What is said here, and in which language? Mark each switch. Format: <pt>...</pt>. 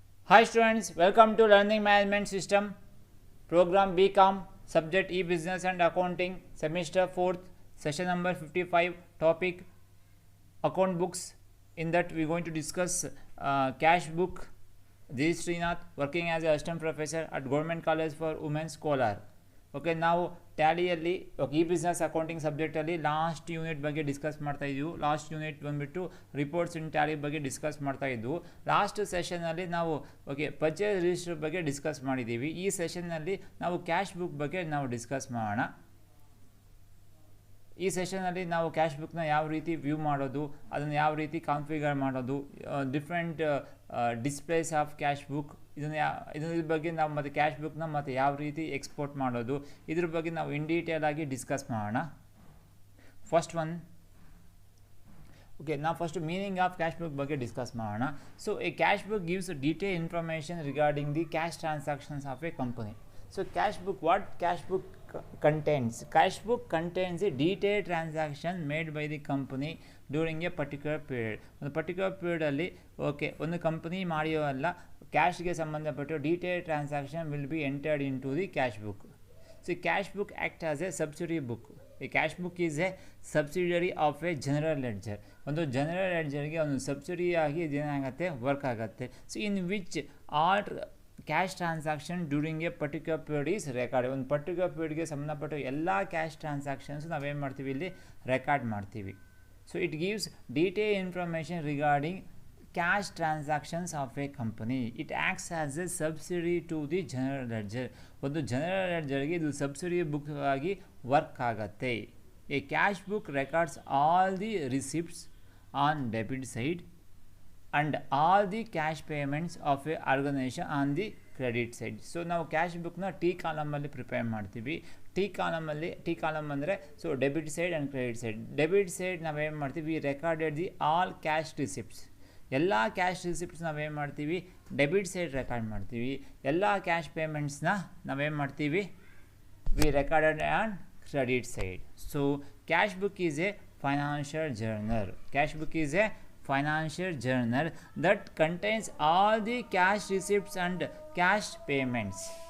<en>Hi students, welcome to Learning Management System, program BCom, subject e-business and accounting, semester 4th, session number 55, topic account books. In that we are going to discuss cash book. This is Srinath, working as a assistant professor at Government College for Women's Kolar.</en> <kn>Okay ನಾವು ಟ್ಯಾಲಿಯಲ್ಲಿ E business accounting ಸಬ್ಜೆಕ್ಟಲ್ಲಿ last unit ಬಗ್ಗೆ discuss ಮಾಡ್ತಾ ಇದ್ವು. Last unit ಬಂದುಬಿಟ್ಟು reports ಇನ್ Tally ಬಗ್ಗೆ discuss ಮಾಡ್ತಾ ಇದ್ವು. Last ಸೆಷನಲ್ಲಿ ನಾವು purchase register ಬಗ್ಗೆ ಡಿಸ್ಕಸ್ ಮಾಡಿದ್ದೀವಿ. ಈ ಸೆಷನ್ನಲ್ಲಿ ನಾವು ಕ್ಯಾಶ್ ಬುಕ್ ಬಗ್ಗೆ ನಾವು ಡಿಸ್ಕಸ್ ಮಾಡೋಣ. ಈ ಸೆಷನಲ್ಲಿ ನಾವು ಕ್ಯಾಶ್ ಬುಕ್ನ ಯಾವ ರೀತಿ ವ್ಯೂ ಮಾಡೋದು, ಅದನ್ನು ಯಾವ ರೀತಿ ಕಾನ್ಫಿಗರ್ ಮಾಡೋದು, different displays of cash book, ಇದ್ರ ಬಗ್ಗೆ ನಾವು ಮತ್ತು ಕ್ಯಾಶ್ ಬುಕ್ನ ಮತ್ತು ಯಾವ ರೀತಿ ಎಕ್ಸ್ಪೋರ್ಟ್ ಮಾಡೋದು, ಇದ್ರ ಬಗ್ಗೆ ನಾವು ಇನ್ ಡೀಟೇಲ್ ಆಗಿ ಡಿಸ್ಕಸ್ ಮಾಡೋಣ. ಫಸ್ಟ್ ಒನ್, ನಾವು first meaning of cash book ಬಗ್ಗೆ ಡಿಸ್ಕಸ್ ಮಾಡೋಣ.</kn> <en>So a cash book gives detail information regarding the cash transactions of a company. So cash book, what cash book contains? Cash book contains a detailed transaction made by the company during a particular period.</en> <kn>ಒಂದು particular ಪೀರಿಯಡಲ್ಲಿ ಒಂದು company ಮಾಡಿಯೋಲ್ಲ ಕ್ಯಾಶ್ಗೆ ಸಂಬಂಧಪಟ್ಟ detailed transaction</kn> <en>Will be entered into the cash book. So cash book act as a subsidy book. A cash book is a subsidiary of a general ledger.</en> <kn>ಒಂದು general ಲೆಡ್ಜರ್ಗೆ ಒಂದು ಸಬ್ಸಿಡಿಯಾಗಿ ಇದೇನಾಗುತ್ತೆ, work ಆಗುತ್ತೆ.</kn> <en>So in which all cash transaction during a particular period is record.</en> <kn>ಒಂದು particular ಪೀರಿಯಡ್ಗೆ ಸಂಬಂಧಪಟ್ಟ ಎಲ್ಲ cash transactions ನಾವೇನು ಮಾಡ್ತೀವಿ, ಇಲ್ಲಿ record ಮಾಡ್ತೀವಿ.</kn> <en>So it gives detail information regarding cash transactions of a company. It acts as a subsidy to the general ledger.</en> <kn>ಒಂದು general ಲೆಡ್ಜರ್ಗೆ ಇದು subsidy book ಆಗಿ ವರ್ಕ್ ಆಗುತ್ತೆ.</kn> <en>A cash book records all the receipts on debit side and all the cash payments of a organization on the credit side.</en> <kn>So ನಾವು cash ಬುಕ್ನ T ಕಾಲಮಲ್ಲಿ prepare ಮಾಡ್ತೀವಿ. T column ಅಂದರೆ so debit side and credit side. Debit side ನಾವೇನು ಮಾಡ್ತೀವಿ,</kn> <en>Recorded the all cash receipts.</en> <kn>ಎಲ್ಲ cash receipts ನಾವೇನು ಮಾಡ್ತೀವಿ, debit side record ಮಾಡ್ತೀವಿ. ಎಲ್ಲ ಕ್ಯಾಶ್ ಪೇಮೆಂಟ್ಸ್ನ ನಾವೇನು ಮಾಡ್ತೀವಿ,</kn> <en>We recorded on credit side. So cash book is a financial journal. Cash book is a financial journal that contains all the cash receipts and cash payments.</en>